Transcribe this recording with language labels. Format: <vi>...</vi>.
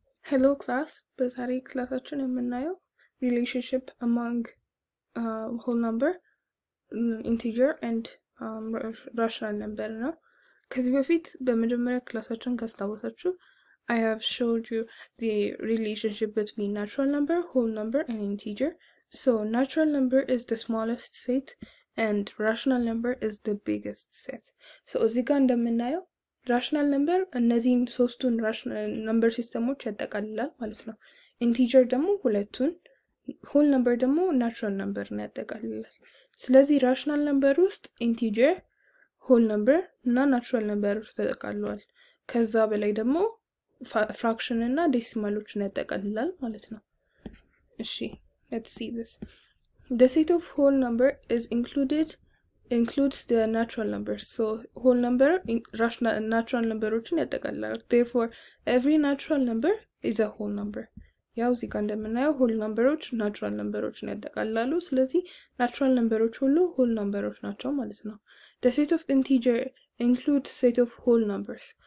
<en>Hello class,</en> <am>በዛሬ ክላሳችን የምናየው</am> <en>relationship among whole number, integer and rational number</en> <am>ነው። ከዚህ በፊት በመጀመሪያ ክላሳችን ካስታወሳችሁ</am> <en>I have showed you the relationship between natural number, whole number and integer. So natural number is the smallest set and rational number is the biggest set.</en> <am>So እዚህ ጋር እንደምናየው ራሽናል ነምበር እነዚህን ሶስቱን ራሽናል ነምበር ሲስተሞች ያጠቃልላል ማለት ነው። ኢንቲጀር ደግሞ ሁለቱን፣ ሆል ነምበር ደግሞ ናቹራል ነምበርን ያጠቃልላል። ስለዚህ ራሽናል ነምበር ውስጥ ኢንቲጀር፣ ሆል ነምበር እና ናቹራል ነምበሮች ተጠቃልለዋል። ከዛ በላይ ደግሞ ፍራክሽን እና ዴሲማሎችን ያጠቃልላል ማለት ነው። እሺ</am> <en>let's see this. The set of whole number is includes the natural numbers. So whole number rational natural numberoችን</en> <am>ያጠቃልላል.</am> <en>Therefore every natural number is a whole number.</en> <am>ያው እዚህ ጋር እንደምናየው whole numbeሮች natural numbeሮችን ያጠቃልላሉ። ስለዚህ natural numbeሮች ሁሉ whole numbeሮች ናቸው ማለት ነው።</am> <en>The set of integer includes set of whole numbers.</en>